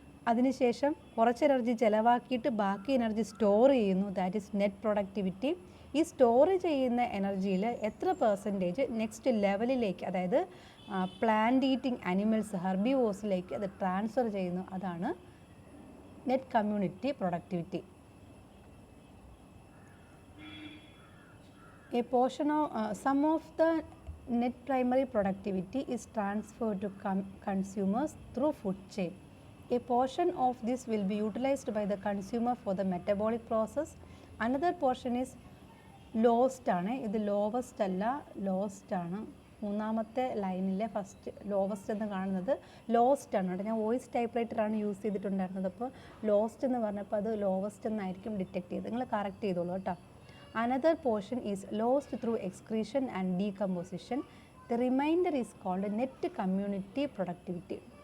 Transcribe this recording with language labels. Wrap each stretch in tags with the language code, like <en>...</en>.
<ml>അതിനുശേഷം കുറച്ച് എനർജി ചിലവാക്കിയിട്ട് ബാക്കി എനർജി സ്റ്റോർ ചെയ്യുന്നു,</ml> <en>That is net productivity.</en> <ml>ഈ സ്റ്റോർ ചെയ്യുന്ന എനർജിയിൽ എത്ര പെർസെൻറ്റേജ് നെക്സ്റ്റ് ലെവലിലേക്ക്, അതായത് പ്ലാന്റ് ഈറ്റിംഗ് അനിമൽസ്, ഹെർബിവോഴ്സിലേക്ക് അത് ട്രാൻസ്ഫർ ചെയ്യുന്നു, അതാണ് net community productivity.</ml> <en>A portion of some of the net primary productivity is transferred to consumers through food chain. A portion of this will be utilized by the consumer for the metabolic process. Another portion is lost</en> <ml>ആണ്. ഇത് lowest അല്ല, lost ആണ്. മൂന്നാമത്തെ ലൈനിലെ first lowest എന്ന് കാണുന്നത് lost ആണ് കേട്ടോ. ഞാൻ വോയിസ് ടൈപ്പ് റൈറ്ററാണ് യൂസ് ചെയ്തിട്ടുണ്ടായിരുന്നത്. അപ്പോൾ ലോസ്റ്റ് എന്ന് പറഞ്ഞപ്പോൾ അത് ലോവസ്റ്റ് എന്നായിരിക്കും ഡിറ്റക്ട് ചെയ്ത്. നിങ്ങൾ കറക്റ്റ് ചെയ്തോളൂ കേട്ടോ.</ml> <en>Another portion is lost through excretion and decomposition. The remainder is called net community productivity.</en>